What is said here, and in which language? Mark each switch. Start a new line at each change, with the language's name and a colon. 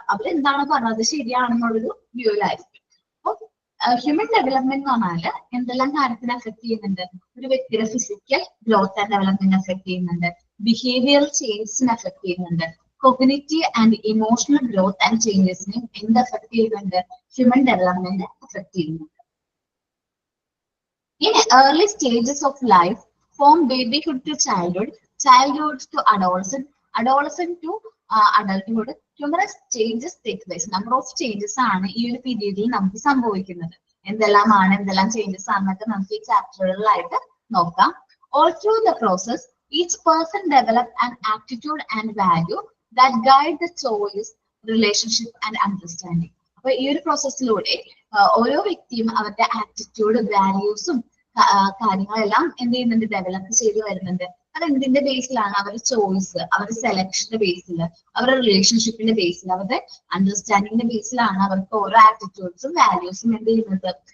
Malayalam: അവരെന്താണോ പറഞ്ഞത് ശരിയാണെന്നുള്ളൊരു വ്യൂവിലായിരിക്കും. അപ്പൊ human development എന്ന് പറഞ്ഞാല് എന്തെല്ലാം കാര്യത്തിന് അഫക്ട് ചെയ്യുന്നുണ്ട്? ഒരു വ്യക്തിയുടെ physical growth and development affect ചെയ്യുന്നുണ്ട്, ബിഹേവിയറൽ ചേഞ്ചസിനെ അഫക്ട് ചെയ്യുന്നുണ്ട്, cognitive and emotional growth and ചേഞ്ചസിനെയും എന്ത് അഫക്ട് ചെയ്യുന്നുണ്ട്? ഹ്യൂമൻ ഡെവലപ്മെന്റ് അഫക്ട് ചെയ്യുന്നുണ്ട്.
English: In early stages of life, from babyhood to childhood, childhood to adolescent, adolescent to adulthood, numerous changes take place. Number of changes
Malayalam: ആണ് ഈ ഒരു പീരീഡിൽ നമുക്ക് സംഭവിക്കുന്നത്. എന്തെല്ലാമാണ്, എന്തെല്ലാം ചേഞ്ചസ് ആണെന്നൊക്കെ നമുക്ക് ഈ ചാപ്റ്ററുകളിലായിട്ട് നോക്കാം.
English: All through the process, each person develop an attitude and value that guide the choice, relationship and understanding.
Malayalam: അപ്പൊ ഈ ഒരു പ്രോസസ്സിലൂടെ ഓരോ വ്യക്തിയും അവരുടെ ആറ്റിറ്റ്യൂഡ്, വാല്യൂസും കാര്യങ്ങളെല്ലാം എന്ത് ചെയ്യുന്നുണ്ട്? ഡെവലപ്പ് ചെയ്ത് വരുന്നുണ്ട്. അത് എന്തിന്റെ ബേസിലാണ്? അവരുടെ ചോയ്സ്, അവരുടെ സെലക്ഷന്റെ ബേസിൽ, അവരുടെ റിലേഷൻഷിപ്പിന്റെ ബേസിൽ, അവരുടെ അണ്ടർസ്റ്റാൻഡിങ്ങിന്റെ ബേസിലാണ് അവർക്ക് ഓരോ ആറ്റിറ്റ്യൂഡ്സും വാല്യൂസും എന്ത് ചെയ്യുന്നത്?